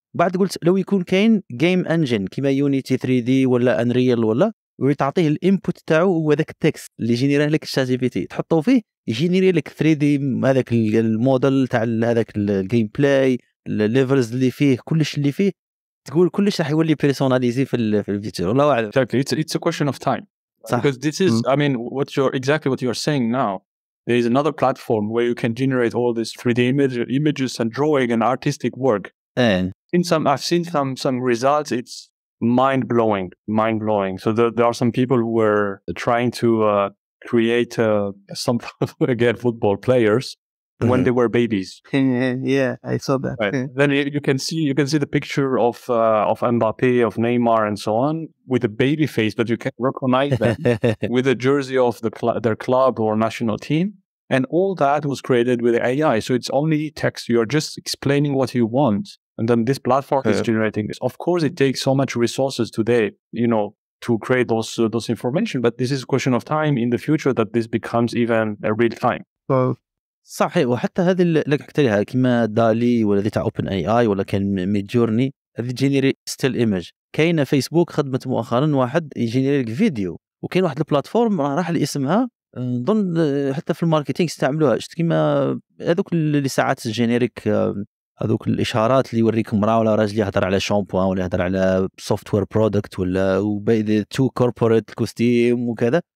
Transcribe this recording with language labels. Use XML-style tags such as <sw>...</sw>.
<ar>بعد قلت لو يكون كاين جيم انجن كيما يونيتي 3 دي ولا انريل ولا، وتعطيه الانبوت تاعو هو ذاك التكست اللي جينيري لك الشات جي بي تي، تحطه فيه يجينيري لك 3 دي هذاك الموديل تاع هذاك الجيم بلاي، الليفلز اللي فيه، كلش اللي فيه، تقول كلش راح يولي بيرسوناليزي في الفيتشر. والله اعلم.</ar> <en>Exactly, it's a question of time. Because this is, I mean, what you're saying now. There is another platform where you can generate all this 3D images and drawing and artistic work. I've seen some results. It's mind blowing. So there are some people who were trying to create some again football players when they were babies. Yeah, I saw that. Right. Then you can see the picture of Mbappe, of Neymar, and so on with a baby face, but you can recognize them with a jersey of their club or national team, and all that was created with AI. So it's only text. You are just explaining what you want, and then this platform is generating this. Of course, it takes so much resources today, to create those information, but this is a question of time in the future that this becomes even a real time.</en> <ar>صحيح. وحتى هذه اللي حكيت لها كيما دالي ولا ذي تاع اوبن اي ولا كان ميد جورني، هذه جينيري ستيل ايمج. كاينه فيسبوك خدمت مؤخرا واحد يجينيري لك فيديو، وكاين واحد البلاتفورم راح لي اسمها نظن حتى في الماركتينغ استعملوها، شفت كيما هذوك اللي ساعات الجينيريك، هذوك الاشارات اللي يوريك امراه ولا راجل يهضر على شامبوان ولا يهضر على سوفت وير برودكت ولا وباي تو كوربوريت كوستيم وكذا،</ar>